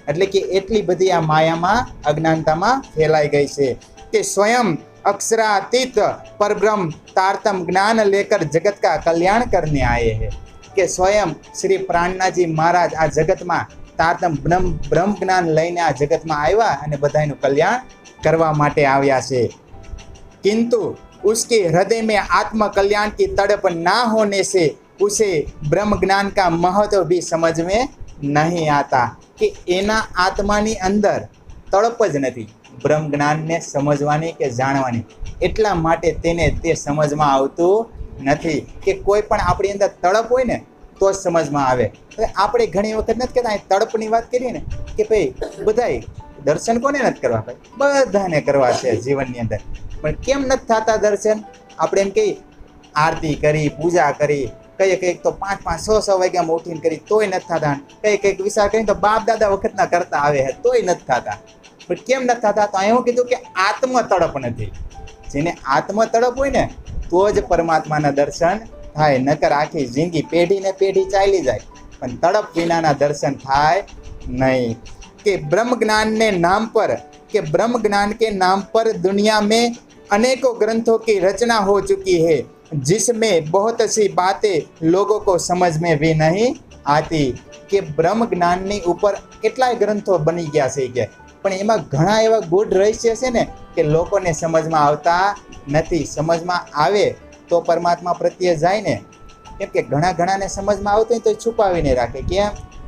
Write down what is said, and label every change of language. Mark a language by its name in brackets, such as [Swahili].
[Gujarati] એટલે કે એટલી બધી આ માયામાં, અજ્ઞાનતામાં ફેલાઈ ગઈ છે કે સ્વયં અક્ષરાતીત પરબ્રહ્મ [Hindi] तारतम ज्ञान लेकर जगत का कल्याण करने आए हैं. [Gujarati] કે સ્વયં શ્રી પ્રાણનાજી મહારાજ આ જગતમાં તારતમ બ્રહ્મ જ્ઞાન લઈને આ જગતમાં આવ્યા અને બધાનું કલ્યાણ કરવા માટે આવ્યા છે. [Hindi] किंतु उसके हृदय में आत्म कल्याण की तड़प ना होने से उसे ब्रह्म ज्ञान का महत्व भी समझ में नहीं आता. [Gujarati] કે એના આત્માની અંદર તડપ જ નથી બ્રહ્મ જ્ઞાનને સમજવાની કે જાણવાની. એટલા માટે તેને તે સમજમાં આવતું નથી. કે કોઈ પણ આપણી અંદર તડપ હોય ને તો જ સમજમાં આવે. આપણે ઘણી વખત નથી કહેતા, તડપની વાત કરીએ ને કે ભાઈ બધાય દર્શન કોને નથી કરવા? ભાઈ બધાને કરવા છે જીવનની અંદર. પણ કેમ નથી થતા દર્શન? આપણે એમ કહીએ આરતી કરી, પૂજા કરી, કંઈક તો 5-6 વાગ્યામાં ઉઠીને કરી તોય નથી થતા. કંઈક વિચાર કરીને તો બાપ દાદા વખતના કરતા આવે છે તોય નથી થતા. પણ કેમ નથી થતા? તો એવું કીધું કે આત્મ તડપ નથી. જેને આત્મ તડપ હોય ને તો જ પરમાત્માના દર્શન થાય. નકર આખી જિંદગી પેઢી ને પેઢી ચાલી જાય પણ તડપ વિનાના દર્શન થાય નહીં. [Hindi] કે ब्रह्म ज्ञान ने नाम पर, के ब्रह्म ज्ञान के नाम पर दुनिया में अनेकों ग्रंथों की रचना हो चुकी है जिसमें बहुत सी बातें लोगों को समझ में भी नहीं आती. [Gujarati] કે બ્રહ્મ જ્ઞાનની ઉપર કેટલાય ગ્રંથો બની ગયા છે કે પણ એમાં ઘણા એવા ગૂઢ રહસ્ય છે ને કે લોકોને સમજમાં આવતા નથી. સમજમાં આવે તો પરમાત્મા પ્રત્યે જાય ને. કેમ કે ઘણાને સમજમાં આવતું હોય તો છુપાવીને રાખે. કેમ?